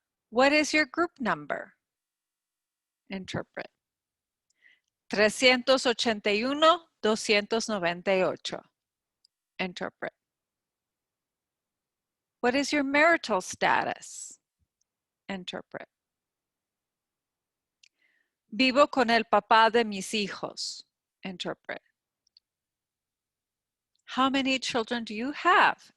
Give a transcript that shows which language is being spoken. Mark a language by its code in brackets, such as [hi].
[en] What is your group number? Interpret. 381-298. Interpret. What is your marital status? Interpret. [es] Vivo con el papá de mis hijos. [en] Interpret. How many children do you have?